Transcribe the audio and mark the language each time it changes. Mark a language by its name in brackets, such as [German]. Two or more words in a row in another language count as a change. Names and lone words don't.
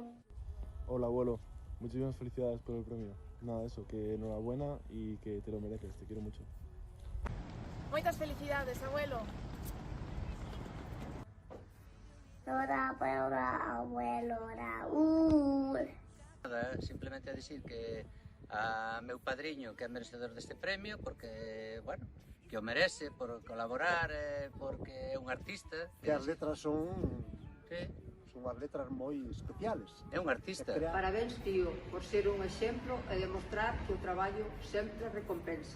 [Spanish] Hola abuelo, muchísimas felicidades por el premio. Nada, eso, que enhorabuena y que te lo mereces, te quiero mucho. Muchas felicidades, abuelo. Toda para abuelo Raúl. [Galician] Simplemente a dicir que a meu padriño que é merecedor deste premio porque, bueno, que o merece por colaborar, porque é un artista. Que as letras son as letras moi especiales. É un artista. Parabéns, tío, por ser un exemplo e demostrar que o traballo sempre recompensa.